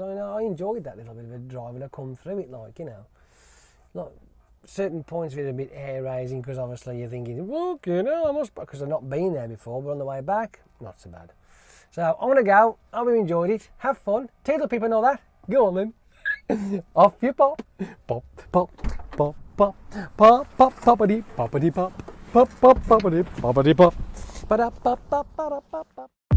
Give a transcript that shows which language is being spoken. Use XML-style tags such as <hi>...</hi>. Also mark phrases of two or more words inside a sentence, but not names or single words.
<en>I enjoyed that little bit of a drive and I come through it like, Like, certain points of it are a bit hair raising because obviously you're thinking, I must, because I've not been there before, but on the way back, not so bad. So I'm going to go. I hope you enjoyed it. Have fun. Tell the people know that. Go on then. Off you pop. Pop, pop, pop, pop. Pop, pop, poppity, poppity, pop. Pop, pop, poppity, poppity, pop. Ba-da, pop, pop, ba-da, pop, pop.</en>